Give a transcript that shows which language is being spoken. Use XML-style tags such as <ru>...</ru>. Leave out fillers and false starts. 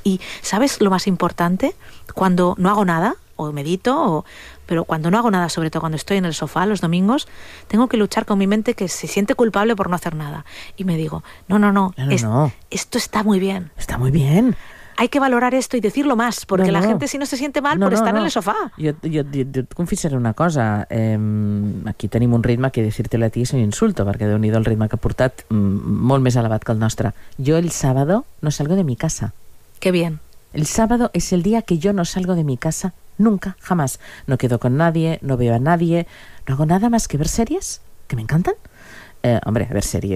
<es>Y ¿sabes lo más importante? Cuando no hago nada, o medito, pero cuando no hago nada, sobre todo cuando estoy en el sofá los domingos, tengo que luchar con mi mente que se siente culpable por no hacer nada. Y me digo, no, esto está muy bien. Está muy bien. Hay que valorar esto y decirlo más, porque la gente si no se siente mal por estar en el sofá.</es> <ca>Jo et confessaré una cosa. Aquí tenim un ritme</ca> <es>que decírtelo a ti es un insulto,</es> <ca>perquè Déu-n'hi-do el ritme que ha portat, molt més elevat que el nostre.</ca> <es>Jo el sábado no salgo de mi casa. Qué bien. El sábado es el día que yo no salgo de mi casa. Nunca, jamás. No quedo con nadie, no veo a nadie, no hago nada más que ver series, que me encantan. Hombre, ver series.</es>